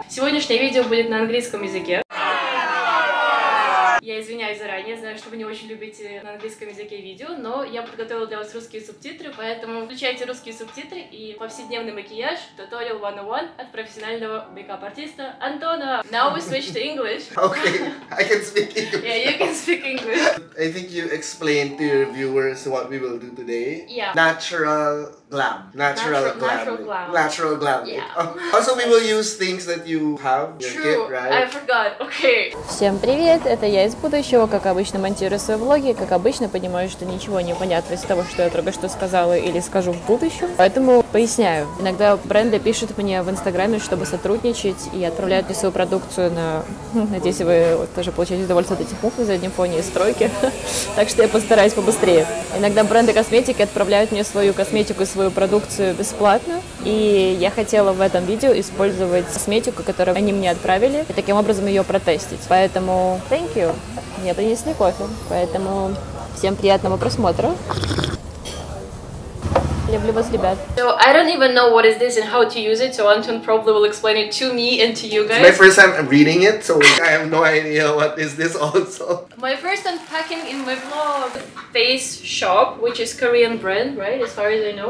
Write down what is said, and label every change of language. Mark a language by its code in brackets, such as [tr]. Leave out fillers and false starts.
[ru] Сегодняшнее видео будет на английском языке. Я извиняюсь заранее, знаю, что вы не очень любите на английском языке видео, но я подготовила для вас русские субтитры, поэтому включайте русские субтитры и повседневный макияж, туториал 101 от профессионального мейкап-артиста Антона. [en] Now we switch to English. Okay, I can speak English. Yeah, you can speak English. I think you explained to your viewers what we will do today. Yeah. Natural glam. Natural glam. Natural glam. Yeah. Also, we will use things that you have in your True, kit, right? I forgot. Okay. [ru] Всем привет, это я из будущего, как обычно монтирую свои влоги, как обычно понимаю, что ничего не понятно из того, что я только что сказала или скажу в будущем, поэтому поясняю. Иногда бренды пишут мне в инстаграме, чтобы сотрудничать, и отправляют мне свою продукцию на... Надеюсь, вы тоже получаете удовольствие от этих мух на заднем фоне и стройки, так что я постараюсь побыстрее. Иногда бренды косметики отправляют мне свою косметику и свою продукцию бесплатно, и я хотела в этом видео использовать косметику, которую они мне отправили, и таким образом ее протестить. Поэтому [en] thank you. [ru] Мне принесли кофе, поэтому всем приятного просмотра. Люблю вас, ребят. [en] So I don't even know what is this and how to use it, so Anton probably will explain it to me and to you guys. It's my first time reading it, so I have no idea what is this also. My first unpacking in my vlog. Face Shop, which is Korean brand, right? As far as I know.